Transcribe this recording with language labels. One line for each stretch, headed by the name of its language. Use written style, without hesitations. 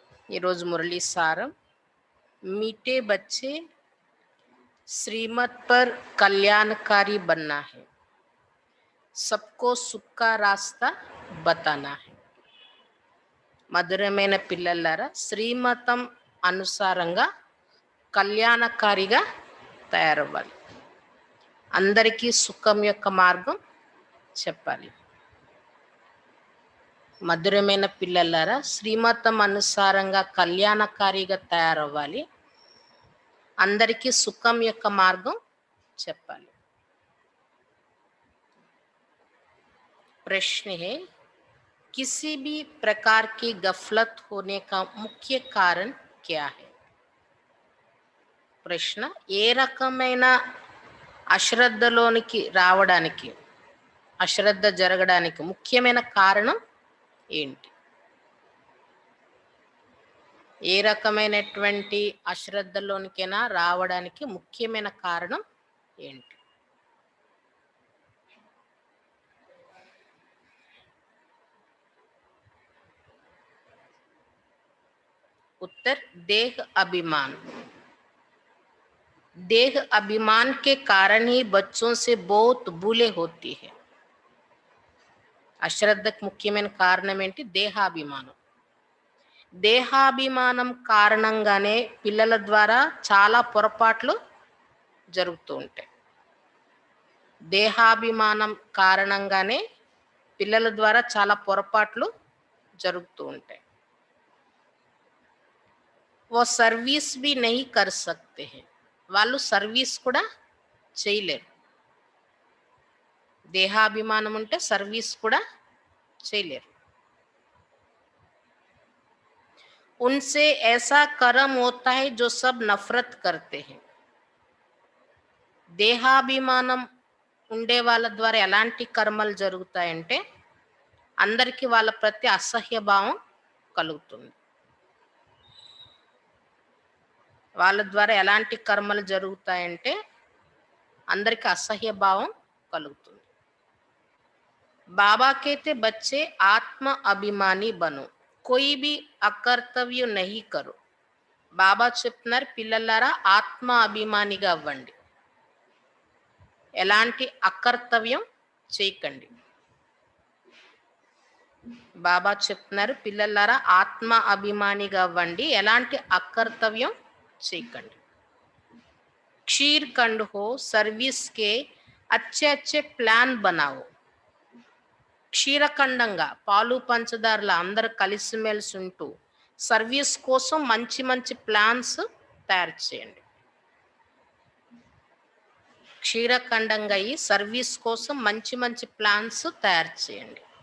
Telugu: ఈరోజు మురళీ సారం,
Hindi: मीठे बच्चे श्रीमत पर कल्याणकारी बनना है, सबको सुख का रास्ता बताना है.
Telugu: మధురమైన పిల్లలారా, శ్రీమతం అనుసారంగా కళ్యాణకారిగా తయారవ్వాలి. అందరికీ సుఖం యొక్క మార్గం చెప్పాలి. మధురమైన పిల్లలారా, శ్రీమతం అనుసారంగా కళ్యాణకారిగా తయారవ్వాలి. అందరికీ సుఖం యొక్క మార్గం చెప్పాలి.
Hindi: प्रश्न है, किसी भी प्रकार की गफलत होने का मुख्य कारण क्या है?
Telugu: ప్రశ్న, ఏ రకమైన అశ్రద్ధలోనికి రావడానికి, అశ్రద్ధ జరగడానికి ముఖ్యమైన కారణం ఏంటి? ఏ రకమైనటువంటి అశ్రద్ధలోనికైనా రావడానికి ముఖ్యమైన కారణం ఏంటి?
Hindi: उत्तर, देह अभिमान। देह अभिमान के कारण ही बच्चों से बहुत भूले होती है.
Telugu: అశ్రద్ధకు ముఖ్యమైన కారణం ఏంటి? దేహాభిమానం. దేహాభిమానం కారణంగానే పిల్లల ద్వారా చాలా పొరపాట్లు జరుగుతూ ఉంటాయి. దేహాభిమానం కారణంగానే పిల్లల ద్వారా చాలా పొరపాట్లు జరుగుతూ ఉంటాయి.
Hindi: वो सर्विस भी नहीं कर सकते हैं.
Telugu: వాళ్ళు సర్వీస్ కూడా చేయలేరు. దేహాభిమానం ఉంటే సర్వీస్ కూడా చేయలేరు.
Hindi: उनसे ऐसा कर्म होता है जो सब नफरत करते हैं.
Telugu: దేహాభిమానం ఉండే వాళ్ళ ద్వారా ఎలాంటి కర్మలు జరుగుతాయంటే అందరికీ వాళ్ళ ప్రతి అసహ్య భావం కలుగుతుంది. వాళ్ళ ద్వారా ఎలాంటి కర్మలు జరుగుతాయంటే అందరికీ అసహ్య భావం కలుగుతుంది.
Hindi: बाबा कहते बच्चे आत्म अभिमानी बनो, कोई भी अकर्तव्य नहीं करो.
Telugu: బాబా చెప్తున్నారు, పిల్లలారా ఆత్మ అభిమానిగా అవ్వండి, ఎలాంటి అకర్తవ్యం చేయకండి. బాబా చెప్తున్నారు, పిల్లలారా ఆత్మ అభిమానిగా అవ్వండి, ఎలాంటి అకర్తవ్యం చేయకండి.
Hindi: क्षीर खंड हो, सर्विस के अच्छे अच्छे प्लान बनाओ.
Telugu: క్షీరఖండంగా పాలు పంచదారుల అందరు కలిసిమెలిసి ఉంటూ సర్వీస్ కోసం మంచి మంచి ప్లాన్స్ తయారు చేయండి. క్షీరఖండంగా ఈ సర్వీస్ కోసం మంచి మంచి ప్లాన్స్ తయారు చేయండి.